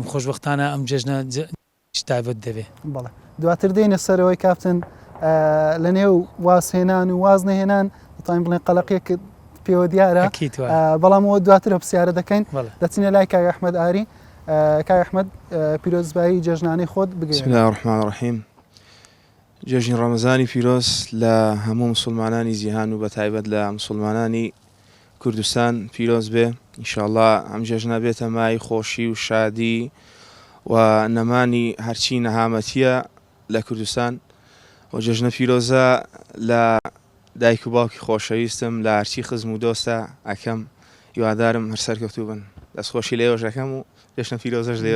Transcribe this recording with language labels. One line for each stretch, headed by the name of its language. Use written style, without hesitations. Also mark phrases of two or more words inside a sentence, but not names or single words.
Central Kurdish: خۆشبەختانە ئەم جەژنە تایبەت دەبێ. بەڵێ دواتر دێنە سەرەوەی کاپتن لە نێو وازهێنان و واز نەهێنان دەتوانین بڵێن قەلەقێک پێوە دیارە، بەڵام ئەوە دواتر پرسیارە دەکەین. دەچینە لای کاک ئەحمەد ئاری. کاک ئەحمەد پیرۆزبایی جەژنانەی خۆت بگەین.
Arabic: بسم الله الرحمن الرحیم.
Central Kurdish: جەژنی ڕەمەزانی پیرۆز لە هەموو مسلمانانی جیهان و بە تایبەت لە مسلمانانی کوردستان پیرۆز بێ. ئینشاءالله ئەم جەژنە بێتە مای خۆشی و شادی، و نەمانی هەرچی نەهامەتیە لە کوردستان و جەژنە پیرۆزە لە دایک و باوکی خۆشەویستم لە هەرچی خزم و دۆستە ئەکەم هیوادارم هەر سەرکەوتوو بن دەستخۆشی لێوەش ئەەکەم و جەژنە پیرۆزەش لێوە